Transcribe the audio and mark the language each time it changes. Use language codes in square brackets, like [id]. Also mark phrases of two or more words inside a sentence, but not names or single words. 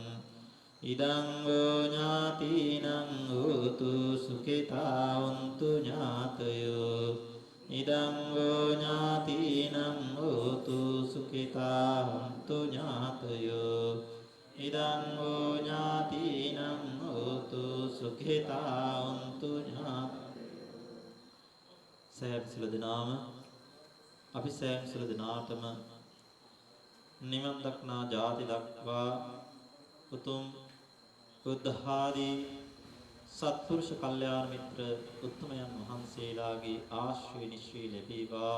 [pi] ඉදං වූ ඥාතිනං හෝතු සුඛිතා වന്തു ඥාතයෝ. ඉදං වූ ඥාතිනං හෝතු සුඛිතා වന്തു ඥාතයෝ. ඉදං වූ ඥාතිනං හෝතු සුඛිතා වന്തു ඥාතයෝ. [si] සෑම සිළ දිනාම අපි සෑම සිළ දිනාටම නිවන් දක්නා ජාති දක්වා උතුම් බුද්ධ ආදී සත්පුරුෂ කල්යාණ මිත්‍ර උත්තමයන් වහන්සේලාගේ ආශ්‍රය නිශ්‍රය ලැබේවා.